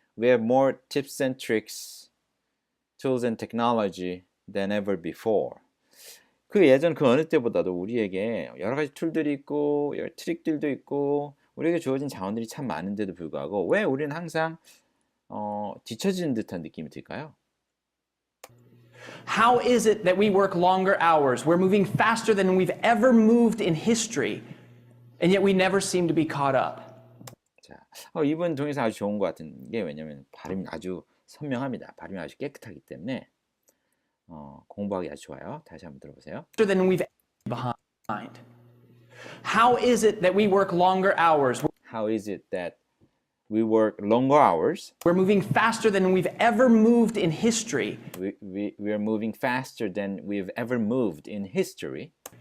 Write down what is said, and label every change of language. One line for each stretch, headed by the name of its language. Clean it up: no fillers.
English: we have more tips and tricks, tools and technology than ever before?
Korean: 그 예전 그 어느 때보다도 우리에게 여러 가지 툴들이 있고 여러 트릭들도 있고 우리에게 주어진 자원들이 참 많은데도 불구하고 왜 우리는 항상 뒤처지는 듯한 느낌이 들까요?
English: How is it that we work longer hours? We're moving faster than we've ever moved in history, and yet we never seem to be caught up.
Korean: 자, 이번 동영상 아주 좋은 것 같은 게 왜냐면 발음이 아주 선명합니다. 발음이 아주 깨끗하기 때문에 공부하기 아주 좋아요. 다시 한번 들어보세요.
English: Than we've behind. How is it that we work longer hours? How is it that we work longer hours? We're moving faster than we've ever moved in history. We are moving faster than we've ever moved in history.